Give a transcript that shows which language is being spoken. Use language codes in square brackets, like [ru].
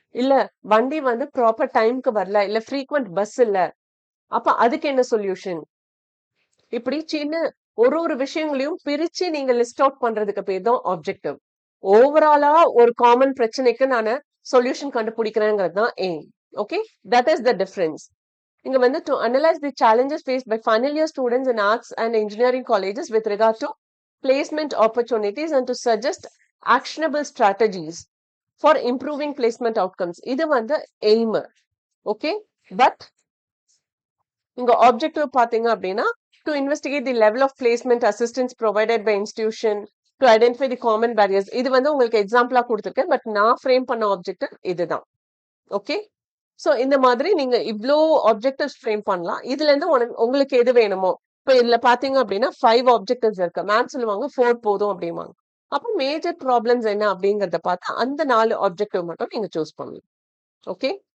[ta] இல்ல வண்டி வந்து ப்ராப்பர் டைம்க்கு வரல, இல்ல ஃப்ரீக்வெண்ட் பஸ் இல்ல, அப்ப அதுக்கு என்ன சொல்யூஷன். இப்படி சின்ன ஒரு விஷயங்களையும் பிரிச்சு நீங்க லிஸ்ட் அவுட் பண்றதுக்கு பேர் தான் ஆப்ஜெக்டிவ். ஓவராலா ஒரு காமன் பிரச்சனைக்கு நான் சொல்யூஷன் கண்டுபிடிக்கிறேங்கிறது தான் aim. [en] Okay. That is the difference. [ta] இங்க வந்து [en] to analyze the challenges faced by final year students in arts and engineering colleges with regard to placement opportunities and to suggest actionable strategies for improving placement outcomes. [ta] இது வந்து aim. Okay. But இங்க objective பாத்தீங்க அப்படின்னா [en] to investigate the level of placement assistance provided by institution to identify the common barriers. [ta] இது வந்து உங்களுக்கு எக்ஸாம்பிளா கொடுத்திருக்கேன். பட் நான் ஃப்ரேம் பண்ண ஆப்ஜெக்டிவ் இதுதான். ஓகே. சோ இந்த மாதிரி நீங்க இவ்ளோ ஆப்ஜெக்டிவ்ஸ் ஃப்ரேம் பண்ணலாம். இதுல இருந்து உங்களுக்கு எது வேணுமோ, இப்ப இதுல பாத்தீங்க அப்படின்னா 5 ஆப்ஜெக்டிவ்ஸ் இருக்கு. மேம் சொல்லுவாங்க 4 போதும் அப்படிம்பாங்க. அப்ப மேஜர் ப்ராப்ளம்ஸ் என்ன அப்படிங்கறத பார்த்து அந்த 4 ஆப்ஜெக்டிவ் மட்டும் நீங்க சூஸ் பண்ணலாம். ஓகே.